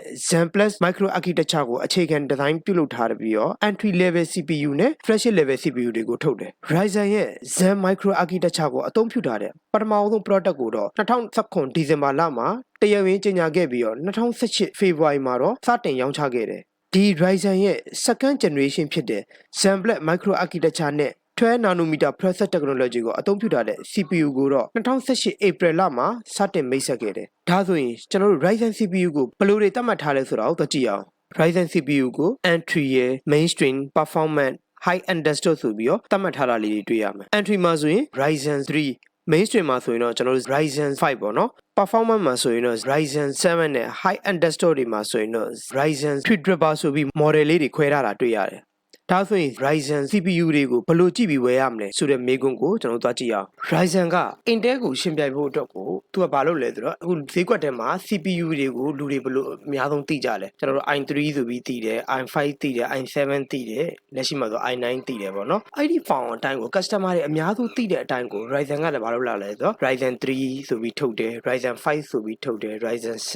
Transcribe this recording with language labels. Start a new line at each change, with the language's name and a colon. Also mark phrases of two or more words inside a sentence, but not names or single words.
Burmese: Zen Plus
English: micro architecture
Burmese: ကိုအခြေခံ design ပြုလုပ်ထားပြီးတော့
English: entry level CPU
Burmese: နဲ့
English: flagship level CPU
Burmese: တွေကိုထုတ်တယ် Ryzen ရဲ့ Zen
English: micro architecture
Burmese: ကိုအသုံးပြုထားတဲ့ပထမဆုံး product ကိုတော့2019 ဒီဇင်ဘာလမှာတရားဝင်ကြေညာခဲ့ပြီးတော့2018 ဖေဖော်ဝါရီမှာတော့စတင်ရောင်းချခဲ့တယ်ဒီ Ryzen ရဲ့
English: second generation
Burmese: ဖြစ်တဲ့ Zen Black
English: micro architecture
Burmese: နဲ့12
English: nanometer process technology
Burmese: ကိုအသုံးပြုထားတဲ့ CPU ကိုတော့2018 April လမှာစတင်မိတ်ဆက်ခဲ့တယ်။ဒါဆိုရင်ကျွန်တော်တို့ Ryzen CPU ကိုဘယ်လိုတွေသတ်မှတ်ထားလဲဆိုတာကိုသိကြည့်အောင်။ Ryzen CPU ကို entry ရယ်
English: mainstream performance high end desktop
Burmese: ဆိုပြီးတော့သတ်မှတ်ထားတာလေးတွေတွေ့ရမယ်။ entry မှာဆိုရင် Ryzen 3 mainstream မှာဆိုရင်တော့ကျွန်တော်တို့ Ryzen 5ပေါ့နော် performance မှာဆိုရင်တော့ Ryzen 7 နဲ့
English: high end desktop
Burmese: တွေ မှာဆိုရင်တော့ Ryzen 3 ဆိုပြီး model လေးတွေခွဲထားတာတွေ့ရတယ်ဒါဆိုရင် Ryzen CPU တွေကိုဘယ်လိုကြည့်ပြီးဝယ်ရမလဲဆိုတဲ့မေးခွန်းကိုကျွန်တော်တို့သွားကြည့်အောင် Ryzen က Intel ကိုရှင်းပြဖို့အတွက်ကိုသူကဘာလုပ်လဲဆိုတော့အခုဈေးကွက်ထဲမှာ CPU တွေကိုလူတွေဘယ်လိုအများဆုံးသိကြလဲကျွန်တော်တို့ i3 ဆိုပြီးသိတယ် i5 သိတယ် i7 သိတယ်လက်ရှိမှာဆို i9 သိတယ်ပေါ့နော်အဲ့ဒီ form အတိုင်းကို customer တွေအများစုသိတဲ့အတိုင်းကို Ryzen ကလည်းဘာလုပ်လာလဲဆိုတော့ Ryzen 3ဆိုပြီးထုတ်တယ် Ryzen 5ဆိုပြီးထုတ်တယ် Ryzen